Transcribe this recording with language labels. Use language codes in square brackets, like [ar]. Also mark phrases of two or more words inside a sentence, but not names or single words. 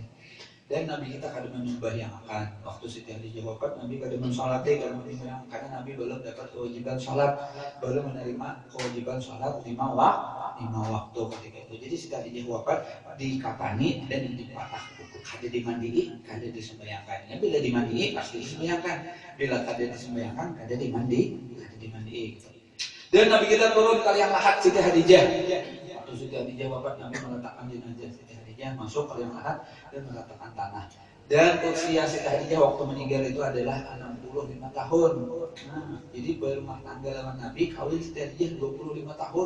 [bjn] Dan Nabi kita kada membayangkan waktu Siti Khadijah wafat, Nabi kada mensolatkan karena Nabi belum dapat kewajiban sholat, belum menerima kewajiban sholat lima waktu ketika itu. Jadi Siti Khadijah wafat dikapani dan dipatah kuku, kada dimandiin, kada disembahyangkan. Nabi bila dimandiin pasti disembahyangkan, bila kada disembahyangkan kada dimandiin. Dan Nabi kita turun ke liang lahat Siti Khadijah. Waktu Siti Khadijah wafat, Nabi meletakkan jenazah Siti Khadijah masuk ke liang lahat dan meletakkan tanah. Dan usia Siti Khadijah waktu meninggal itu adalah 65 tahun. Nah, jadi berumah tangga dengan Nabi, kawin Siti Khadijah 25 tahun.